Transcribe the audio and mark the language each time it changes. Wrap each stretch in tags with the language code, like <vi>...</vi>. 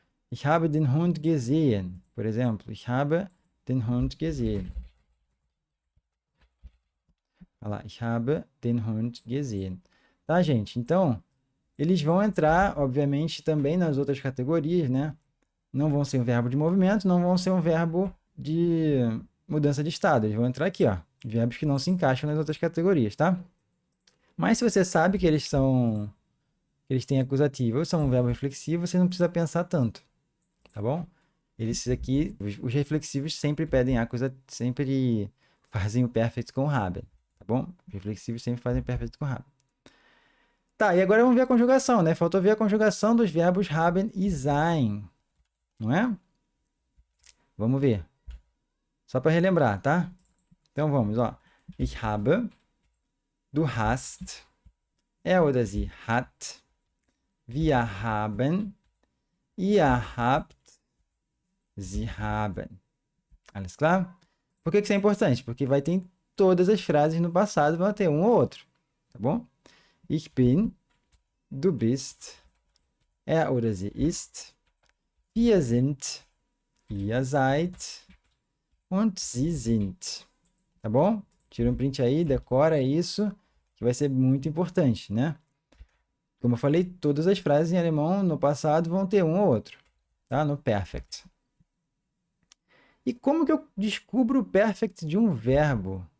<de>Ich habe den Hund gesehen.</de> <pt>Por exemplo,</pt> <de>ich habe den Hund gesehen.</de> <pt>Olha lá,</pt> <de>ich habe den Hund gesehen.</de> <pt>Tá, gente? Então, eles vão entrar, obviamente, também nas outras categorias, né? Não vão ser um verbo de movimento, não vão ser um verbo de mudança de estado. Eles vão entrar aqui, ó. Verbos que não se encaixam nas outras categorias, tá? Mas se você sabe que eles têm acusativo ou são um verbo reflexivo, você não precisa pensar tanto, tá bom? Eles aqui, os reflexivos sempre pedem acusativo, sempre fazem o perfect com haben, tá bom? Os reflexivos sempre fazem o perfect com haben. Tá, e agora vamos ver a conjugação, né? Faltou ver a conjugação dos verbos haben e sein, não é? Vamos ver. Só para relembrar, tá? Então vamos, ó.</pt> <de>Ich habe, du hast, er oder sie hat, wir haben, ihr habt, sie haben. Alles klar?</de> <pt>Por que isso é importante? Porque vai ter em todas as frases no passado, vão ter um ou outro, tá bom?</pt> <de>Ich bin, du bist, er oder sie ist, wir sind, ihr seid und sie sind.</de> <pt>Tá bom? Tira um print aí, decora isso, que vai ser muito importante, né? Como eu falei, todas as frases em alemão no passado vão ter um ou outro, tá? No perfect. E como que eu descubro o perfect de um verbo?</pt>